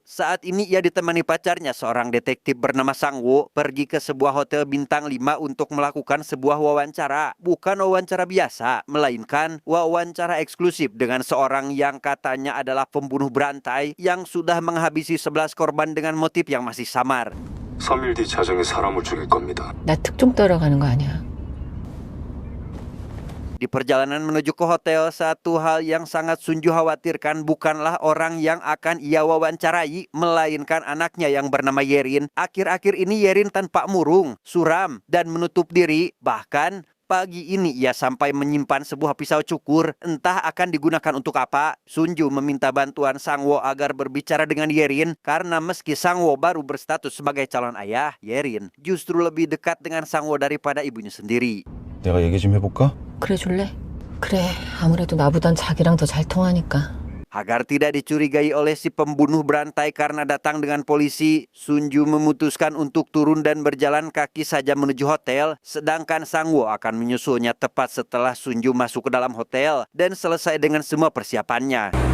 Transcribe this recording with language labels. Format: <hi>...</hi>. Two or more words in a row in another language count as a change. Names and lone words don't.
<id>Saat ini ia ditemani pacarnya, seorang detektif bernama Sangwo, pergi ke sebuah hotel bintang 5 untuk melakukan sebuah wawancara. Bukan wawancara biasa, melainkan wawancara eksklusif dengan seorang yang katanya adalah pembunuh berantai yang sudah menghabisi 11 korban dengan motif yang masih samar.</id> <ko>3일 뒤 자정에 사람을 죽일 겁니다. 나 특종 따라가는 거 아니야?</ko> <id>Di perjalanan menuju ke hotel, satu hal yang sangat Sunju khawatirkan bukanlah orang yang akan ia wawancarai, melainkan anaknya yang bernama Yerin. Akhir-akhir ini Yerin tampak murung, suram, dan menutup diri. Bahkan pagi ini ia sampai menyimpan sebuah pisau cukur, entah akan digunakan untuk apa. Sunju meminta bantuan Sangwo agar berbicara dengan Yerin, karena meski Sangwo baru berstatus sebagai calon ayah, Yerin justru lebih dekat dengan Sangwo daripada ibunya sendiri.</id> <ko>내가 얘기 좀 해볼까? 그래 줄래? 그래, 아무래도 나보단 자기랑 더 잘 통하니까.</ko> <id>Agar tidak dicurigai oleh si pembunuh berantai karena datang dengan polisi, Sunju memutuskan untuk turun dan berjalan kaki saja menuju hotel, sedangkan Sangwo akan menyusulnya tepat setelah Sunju masuk ke dalam hotel dan selesai dengan semua persiapannya.</id>